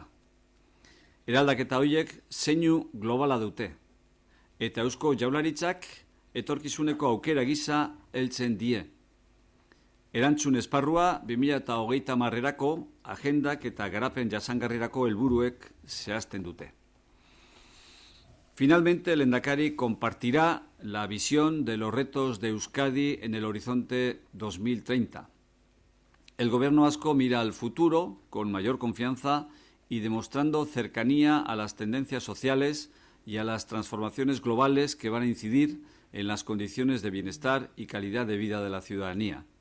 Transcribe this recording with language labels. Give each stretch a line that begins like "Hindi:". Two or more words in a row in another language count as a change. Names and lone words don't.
Basque: Eraldaketa horiek zeinu globala dute, eta Eusko Jaurlaritzak etorkizuneko aukera gisa heltzen die. Erantzun esparrua 2030 agendak eta garapen jasangarrirako helburuek zehazten dute.
Spanish: Finalmente, el Lehendakari compartirá la visión de los retos de Euskadi en el horizonte 2030. El Gobierno vasco mira al futuro con mayor confianza y demostrando cercanía a las tendencias sociales y a las transformaciones globales que van a incidir en las condiciones de bienestar y calidad de vida de la ciudadanía.